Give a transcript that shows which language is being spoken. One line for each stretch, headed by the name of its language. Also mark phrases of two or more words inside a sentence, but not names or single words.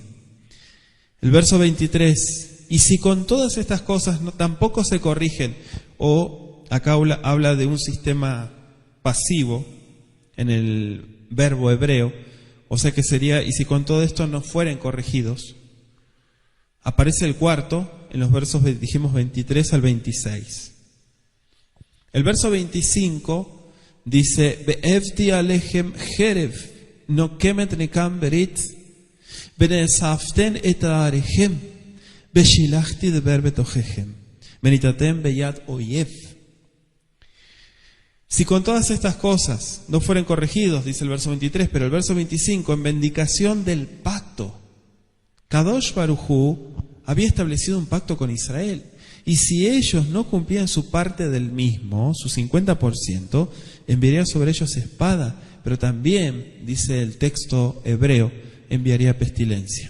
Spanish: El verso 23, y si con todas estas cosas tampoco se corrigen, o acá habla de un sistema pasivo en el verbo hebreo, o sea que sería, y si con todo esto no fueren corregidos, aparece el cuarto en los versos, dijimos, 23 al 26. El verso 25 dice,
Hebrew: והבאתי עליכם חרב נקמת נקם ברית ונאספתם אל עריכם ושלחתי דבר בתוככם וניתתם ביד אויב.
Spanish: Si con todas estas cosas no fueren corregidos, dice el verso 23, pero el verso 25, en vindicación del pacto,
Hebrew: קדוש ברוך הוא
Spanish: había establecido un pacto con Israel. Y si ellos no cumplían su parte del mismo, su 50%, enviaría sobre ellos espada, pero también, dice el texto hebreo, enviaría pestilencia.